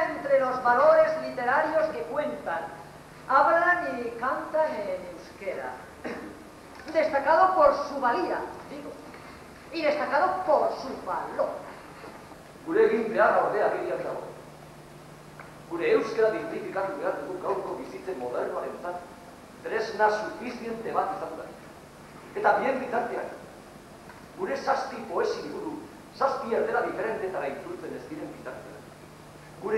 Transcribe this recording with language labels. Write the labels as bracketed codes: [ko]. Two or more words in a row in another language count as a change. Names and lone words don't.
[es] entre los valores literarios que cuentan, hablan y cantan en euskera, destacado por su valía, digo, y destacado por su valor. [eu] Gure egin beharra ordea agirian dago. Gure euskera dignifikatu behar dugu gaurko bizitzen modernoarentzat tresna sufiziente bat izan da. Eta bien bitartean, gure zazpi poesi liburu, zazpi erdera diferentetara itzultzen ez diren bitartean.